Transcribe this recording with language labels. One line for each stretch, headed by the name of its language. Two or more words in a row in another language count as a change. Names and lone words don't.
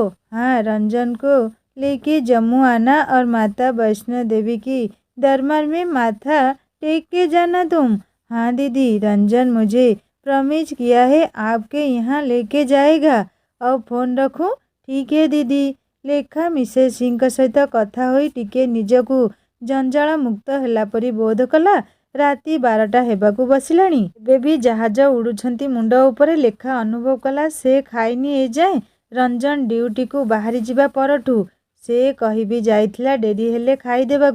Hindi: हाँ, रंजन को लेके जम्मू आना और माता वैष्णो देवी की दरबार में माथा टेक के जाना तुम। हाँ दीदी, रंजन मुझे प्रॉमिस किया है आपके यहाँ लेके जाएगा। अब फोन रखूं? ठीक है दीदी।
Odia: ଲେଖା ମିସେସ୍ ସିଂଙ୍କ ସହିତ କଥା ହୋଇ ଟିକେ ନିଜକୁ ଜଞ୍ଜାଳ ମୁକ୍ତ ହେଲା ପରି ବୋଧ କଲା। ରାତି 12ଟା ହେବାକୁ ବସିଲାଣି। ଏବେ ବି ଜାହାଜ ଉଡ଼ୁଛନ୍ତି ମୁଣ୍ଡ ଉପରେ। ଲେଖା ଅନୁଭବ କଲା ସେ ଖାଇନି ଏଯାଏଁ। ରଞ୍ଜନ ଡ୍ୟୁଟିକୁ ବାହାରି ଯିବା ପରଠୁ ସେ କହିବି ଯାଇଥିଲା ଡେରି ହେଲେ ଖାଇଦେବାକୁ।